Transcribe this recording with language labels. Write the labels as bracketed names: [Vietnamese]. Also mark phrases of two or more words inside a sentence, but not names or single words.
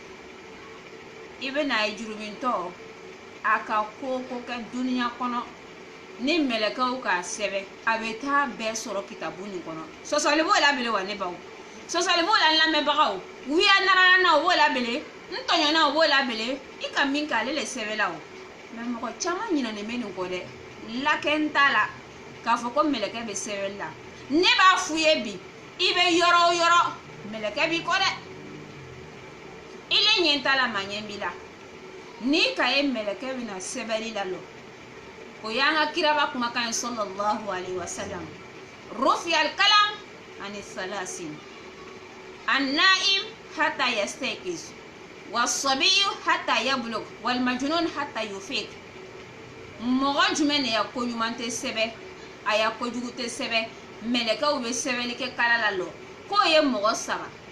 [Bambara] i bɛna ye jurumintɔ a ka ko kɛ duniya kɔnɔ ni mɛlɛkɛw k'a sɛbɛn a bɛ taa bɛɛ sɔrɔ kitabu nin kɔnɔ sɔsɔli b'o labɛn wa ne baw sɔsɔli b'o la n lamɛnbagaw wuya narana o b'o labɛn n tɔɲɔna o b'o labɛn i ka min kɛ ale le sɛbɛnla o mɛ mɔgɔ caman ɲinɛnen bɛ nin kɔ dɛ lakɛn t'a la k'a fɔ ko mɛlɛkɛ bɛ sɛbɛnli la ne b'a f'u ye bi i bɛ yɔrɔ o yɔrɔ mɛlɛkɛ b'i kɔ dɛ i le ɲɛ t'a la maa ɲɛ b'i la n'i ka ye mɛlɛkɛ bɛna sɛbɛnli la lɔ o y'an ka kiraba kumakan ye [Arabic] صلى الله عليه وسلم رفع القلم عن ثلاث النائم حتى يستيقظ والصبي حتى يبلغ والمجنون حتى يفيق [Bambara] mɔgɔ jumɛn de ya ko ɲuman tɛ sɛbɛn a ya kojugu tɛ sɛbɛn mɛlɛkɛw bɛ sɛbɛnni kɛ kala la lɔ k'o ye mɔgɔ saba